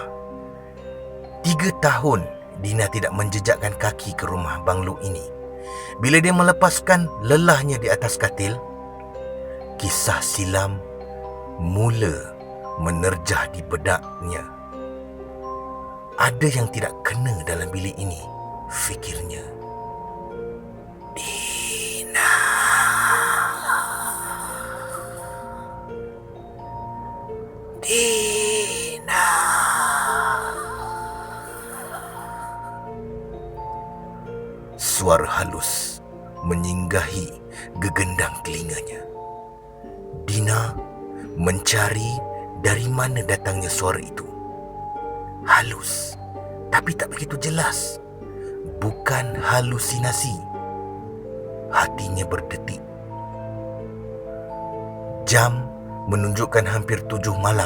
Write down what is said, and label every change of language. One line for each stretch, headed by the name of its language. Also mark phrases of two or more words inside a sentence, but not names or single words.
Malay: 3 tahun Dina tidak menjejakkan kaki ke rumah banglo ini. Bila dia melepaskan lelahnya di atas katil, kisah silam mula menerjah di bedaknya. Ada yang tidak kena dalam bilik ini, fikirnya. Dina. Dina. Suara halus menyinggahi gegendang telinganya. Dina mencari dari mana datangnya suara itu. Halus, tapi tak begitu jelas. Bukan halusinasi. Hatinya berdetik. Jam menunjukkan hampir 7 malam.